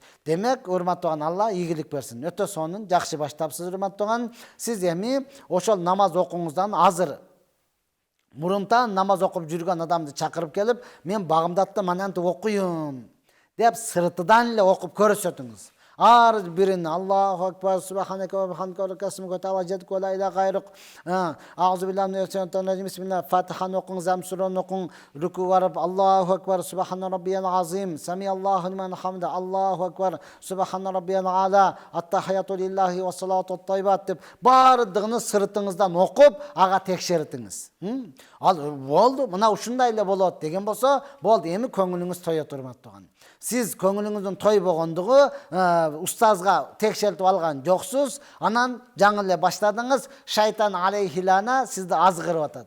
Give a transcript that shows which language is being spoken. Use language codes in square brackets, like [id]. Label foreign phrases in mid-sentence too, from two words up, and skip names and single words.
[ky] Демек, урматтуу туган, Алла ийгилик берсин. Өтө сонун, жакшы баштапсыз, урматтуу туган. Сиз эми ошол намаз окуңуздан азыр мурунтан намаз окуп жүргөн адамды чакырып келип, мен багымдатты манантип окуйм деп сыртыдан эле окуп көрсөтүңүз. Ар бирин [ar] الله أكبر، سبحانك وبحمدك، اسمك تعالى جدك ولا إله غيرك. أعوذ بالله من الشيطان الرجيم. [ky] Бисмилlah. Фатиханы окуңуз, Амсураны окуң, руку барып [ar] الله أكبر، سبحان ربي العظيم، سمع الله لمن حمده، الله أكبر، سبحان ربي الأعلى، التحيات لله والصلوات الطيبات [ky] деп бардыгын сыртыңыздан окуп, ага текшертиңиз. Ал болду, мына ушундай эле болот деген болсо, болду, эми көңүлүңүз тоет, урматтуу туган. Сиз көңүлүңүздүн тойбогондугу устазга текшертип алган жоксуз, анан жаңы эле баштадыңыз, шайтан алейхилана сизди азгырып атат.